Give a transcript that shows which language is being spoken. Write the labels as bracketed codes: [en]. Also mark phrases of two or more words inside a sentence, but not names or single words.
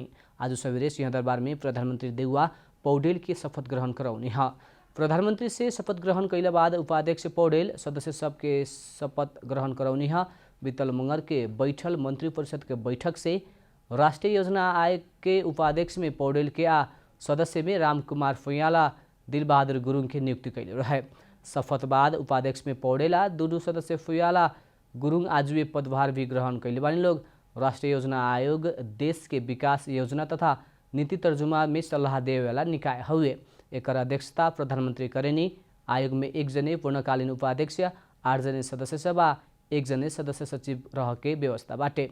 [bho] आज सवेरे सिंहदरबार में प्रधानमंत्री देउवा पौडेल के शपथ ग्रहण करौनी है। प्रधानमंत्री से शपथ ग्रहण कैले बाद उपाध्यक्ष पौडेल सदस्य सबके शपथ ग्रहण करौनी है। बीतल मंगर के बैठल मंत्री परिषद के बैठक से राष्ट्रीय योजना आयोग के उपाध्यक्ष में पौडेल के आ सदस्य में रामकुमार फुयाला दिलबहादुर गुरुङ के नियुक्ति कैले रहे। शपथ बाद उपाध्यक्ष में पौडेला दुनू सदस्य फुयाला गुरुङ आज वे पदभार भी ग्रहण कैले बानी लोग। राष्ट्रीय योजना आयोग देश के विकास योजना तथा नीति तर्जुमा में सल्लाह देवे वाला निकाय हुए। एक अध्यक्षता प्रधानमंत्री करेनी। आयोग में 1 जने पूर्णकालीन उपाध्यक्ष, 8 जने सदस्य सभा, 1 जने सदस्य सचिव रह के व्यवस्था बाटे।